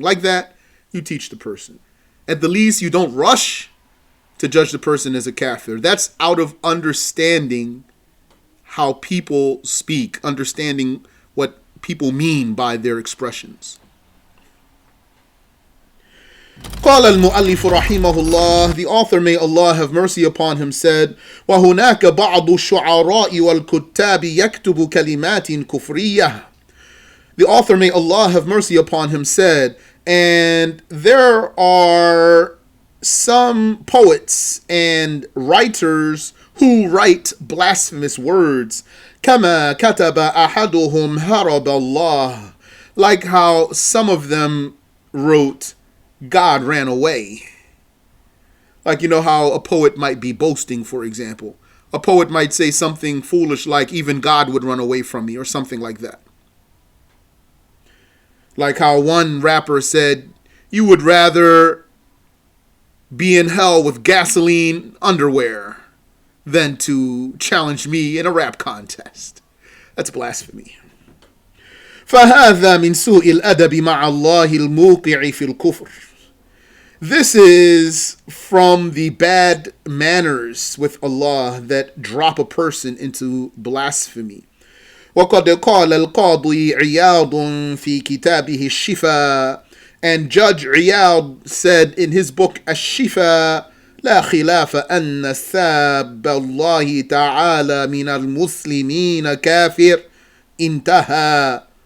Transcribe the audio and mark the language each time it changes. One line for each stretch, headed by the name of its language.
English: Like that, you teach the person. At the least, you don't rush to judge the person as a kafir. That's out of understanding how people speak, understanding what people mean by their expressions.
Arabic: قال المؤلف رحمه الله,
English: the author, may Allah have mercy upon him, said,
Arabic: وهناك بعض الشعراء والكتاب يكتب كلمات كفرية.
English: The author, may Allah have mercy upon him, said, and there are some poets and writers who write blasphemous words,
Arabic: كما كتب أحدهم هرب الله,
English: like how some of them wrote God ran away. Like, you know how a poet might be boasting, for example. A poet might say something foolish like, even God would run away from me, or something like that. Like how one rapper said, you would rather be in hell with gasoline underwear than to challenge me in a rap contest. That's blasphemy.
Arabic: فهذا من سوء الأدب مع الله الموقع في الكفر.
English: This is from the bad manners with Allah that drop a person into blasphemy.
Arabic: وقد قال القاضي عياض في كتابه الشفاء,
English: and Judge Iyad said in his book Ash-Shifa,
Arabic: لا خلاف أن ساب الله تعالى من المسلمين كافر انتهى.